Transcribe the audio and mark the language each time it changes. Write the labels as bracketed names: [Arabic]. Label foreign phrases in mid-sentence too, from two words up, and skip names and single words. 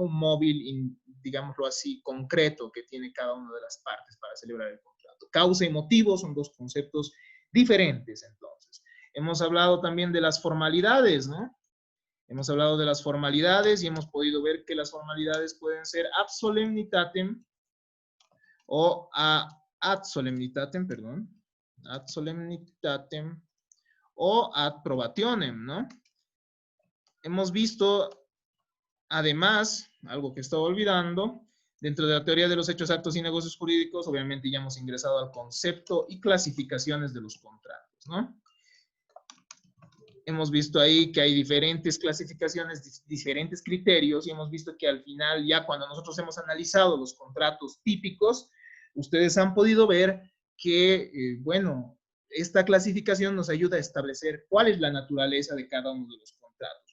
[Spanish] Un móvil, digámoslo así, concreto que tiene cada una de las partes para celebrar el contrato. Causa y motivo son dos conceptos diferentes, entonces. Hemos hablado también de las formalidades, ¿no? Hemos hablado de las formalidades y hemos podido ver que las formalidades pueden ser [Latin] ab solemnitatem [Spanish] o [Latin] ad solemnitatem, [Spanish] perdón, [Latin] ad solemnitatem [Spanish] o [Latin] ad probationem, [Spanish] ¿no? Hemos visto, además, algo que estaba olvidando, dentro de la teoría de los hechos, actos y negocios jurídicos, obviamente ya hemos ingresado al concepto y clasificaciones de los contratos, ¿no? Hemos visto ahí que hay diferentes clasificaciones, diferentes criterios, y hemos visto que al final, ya cuando nosotros hemos analizado los contratos típicos, ustedes han podido ver que, bueno, esta clasificación nos ayuda a establecer cuál es la naturaleza de cada uno de los contratos.